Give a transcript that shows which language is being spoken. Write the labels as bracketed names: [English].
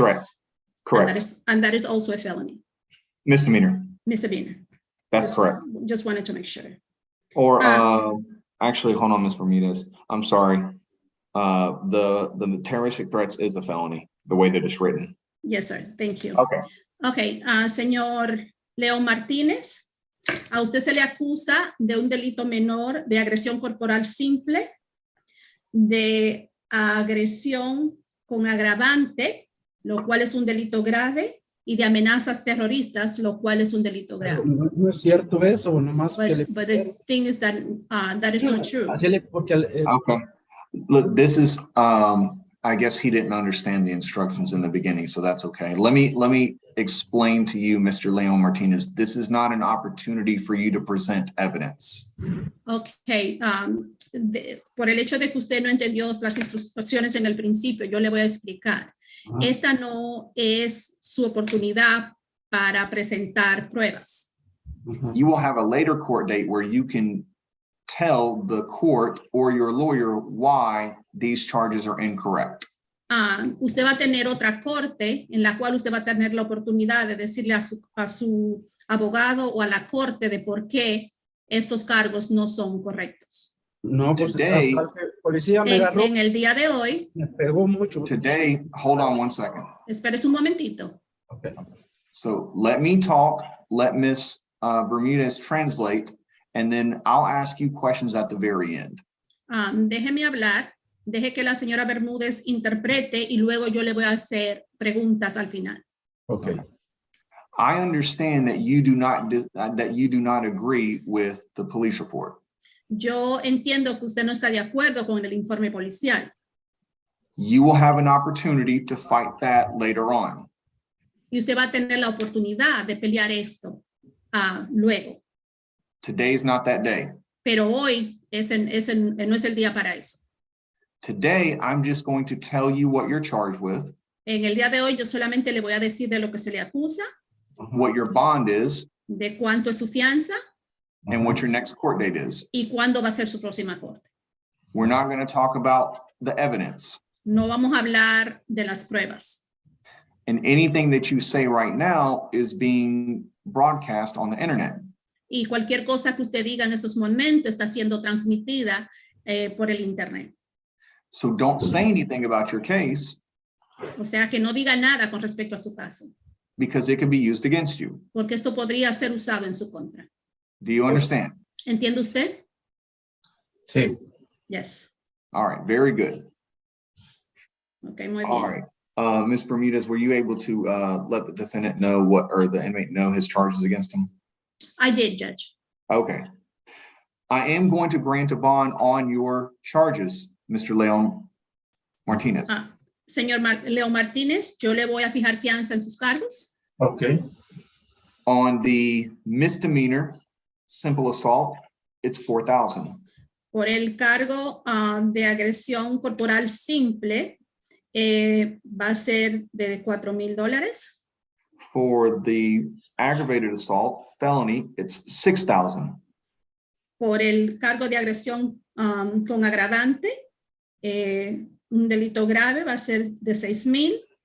[English] Threats. Correct. And that is also a felony. Misdemeanor. Misdemeanor. That's correct. Just wanted to make sure. Or actually, hold on, Ms. Bermudez. I'm sorry. The terroristic threats is a felony, the way that it's written. Yes, sir. Thank you. Okay. [Spanish] Okay, señor León Martínez, a usted se le acusa de un delito menor de agresión corporal simple, de agresión con agravante, lo cual es un delito grave, y de amenazas terroristas, lo cual es un delito grave. No es cierto eso, nomás que le... [English] But the thing is that that is not true. Okay. Look, this is, I guess he didn't understand the instructions in the beginning, so that's okay. Let me explain to you, Mr. Leon Martinez, this is not an opportunity for you to present evidence. Okay. [Spanish] Por el hecho de que usted no entendió las instrucciones en el principio, yo le voy a explicar. Esta no es su oportunidad para presentar pruebas. [English] You will have a later court date where you can tell the court or your lawyer why these charges are incorrect. [Spanish] Usted va a tener otra corte en la cual usted va a tener la oportunidad de decirle a su abogado o a la corte de por qué estos cargos no son correctos. No, pues [English] Today, [Spanish] hasta el policía me agarró. En el día de hoy. Me pegó mucho. [English] Today, hold on one second. [Spanish] Espérese un momentito. [English] Okay. So let me talk, let Ms. Bermudez translate, and then I'll ask you questions at the very end. [Spanish] Déjeme hablar, deje que la señora Bermúdez interprete y luego yo le voy a hacer preguntas al final. [English] Okay. I understand that you do not agree with the police report. [Spanish] Yo entiendo que usted no está de acuerdo con el informe policial. [English] You will have an opportunity to fight that later on. [Spanish] Y usted va a tener la oportunidad de pelear esto luego. [English] Today's not that day. [Spanish] Pero hoy no es el día para eso. [English] Today, I'm just going to tell you what you're charged with, [Spanish] En el día de hoy yo solamente le voy a decir de lo que se le acusa, [English] what your bond is, [Spanish] de cuánto es su fianza [English] and what your next court date is. [Spanish] y cuándo va a ser su próxima corte. [English] We're not going to talk about the evidence. [Spanish] No vamos a hablar de las pruebas. [English] And anything that you say right now is being broadcast on the internet. [Spanish] Y cualquier cosa que usted diga en estos momentos está siendo transmitida por el internet. [English] So don't say anything about your case [Spanish] O sea que no diga nada con respecto a su caso, [English] because it can be used against you. [Spanish] porque esto podría ser usado en su contra. [English] Do you understand? [Spanish] ¿Entiende usted? Sí. [English] Yes. All right, very good. [Spanish] Ok, muy [English] All [Spanish] bien. [English] right. Ms. Bermudez, were you able to let the defendant know or the inmate know his charges against him? I did, Judge. Okay. I am going to grant a bond on your charges, Mr. Leon Martinez. [Spanish] Señor Leo Martínez, yo le voy a fijar fianza en sus cargos. [English] Okay. On the misdemeanor, simple assault, it's $4,000. [Spanish] Por el cargo de agresión corporal simple, va a ser de $4,000. [English] For the aggravated assault felony, it's $6,000. [Spanish] Por el cargo de agresión con agravante, un delito grave va a ser de $6,000.